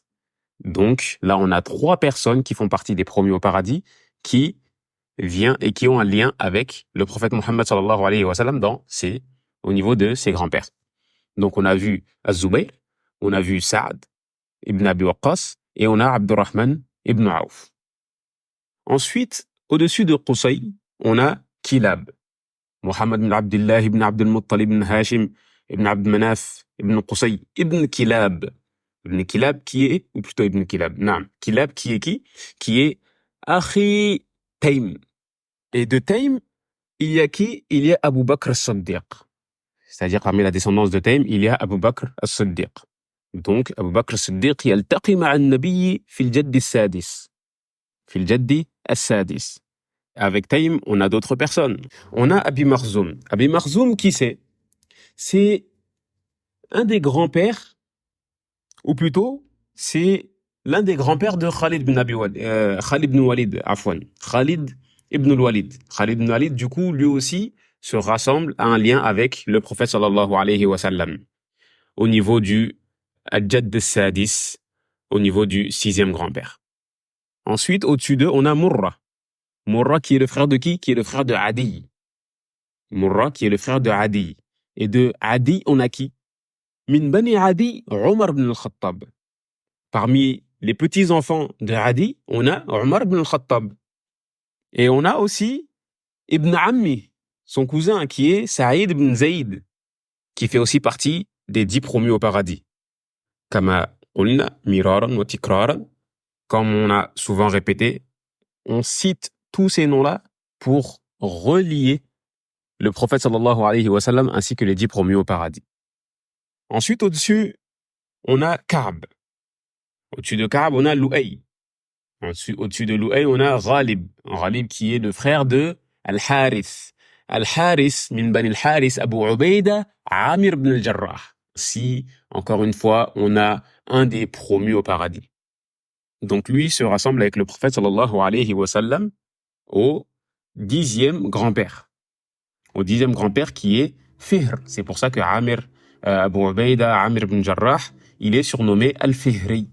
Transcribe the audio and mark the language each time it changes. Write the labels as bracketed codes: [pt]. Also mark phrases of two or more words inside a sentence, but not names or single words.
[fr] Donc, là, on a 3 personnes qui font partie des promus au paradis qui ont un lien avec le prophète Mohammed [ar] صلى الله عليه وسلم [fr] au niveau de ses grands-pères. Donc, on a vu Az-Zubayr, on a vu Sa'ad ibn Abi Waqqas et on a Abdurrahman ibn Auf. Ensuite, au-dessus de Qusay, on a Kilab. Mohammed ibn Abdullah ibn Abdul Muttalib ibn Hashim ibn Abd Manaf ibn Qusay ibn Kilab. Ibn Kilab qui est, ou plutôt Ibn Kilab, naam. Kilab qui est qui? Qui est Akhi Taym. Et de Taym, il y a qui? Il y a Abu Bakr as-Siddiq. C'est-à-dire, parmi la descendance de Taym, il y a Abu Bakr as-Siddiq. Donc, [ar] أبو بكر الصديق يلتقي مع النبي في الجد السادس. في الجد السادس. [fr] Avec Taym, on a d'autres personnes. On a Abi Makhzoum. Abi Makhzoum, qui c'est? C'est un des grands-pères, ou plutôt, c'est l'un des grands-pères de Khalid ibn Walid, afwan. Khalid ibn Walid. Khalid ibn Walid, du coup, lui aussi, se rassemble à un lien avec le prophète [ar] صلى الله عليه وسلم. [fr] Au niveau du [ar] الجد السادس, [fr] au niveau du 6e grand-père. Ensuite, au-dessus d'eux, on a Murra. Murra qui est le frère de qui? Qui est le frère de Adi. Murra qui est le frère de Adi. Et de Adi, on a qui? [ar] من بني عدي, [fr] Omar ibn al-Khattab. Parmi les petits-enfants de Adi, on a Omar ibn al-Khattab. Et on a aussi [ar] ابن عمي, [fr] son cousin, qui est Saïd ibn Zayd, qui fait aussi partie des 10 promus au paradis. [ar] كما قلنا مرارا وتكرارا, [fr] comme on a souvent répété, on cite tous ces noms-là pour relier le prophète [ar] صلى الله عليه وسلم [fr] ainsi que les 10 promus au paradis. Ensuite, au-dessus, on a Ka'b. Au-dessus de Ka'b, on a Lu'ay. Au-dessus de Lu'ay, on a Ghalib. Ghalib qui est le frère de Al-Harith. [ar] الحارث، من بني الحارث، أبو عبيدة، عامر بن الجراح. [fr] Si, encore une fois, on a un des promus au paradis. Donc lui se rassemble avec le prophète [ar] صلى الله عليه وسلم [fr] au 10e grand-père. Au 10e grand-père qui est Fihr. C'est pour ça que Abu Ubaida, Amir ibn Jarrah, il est surnommé Al-Fihri.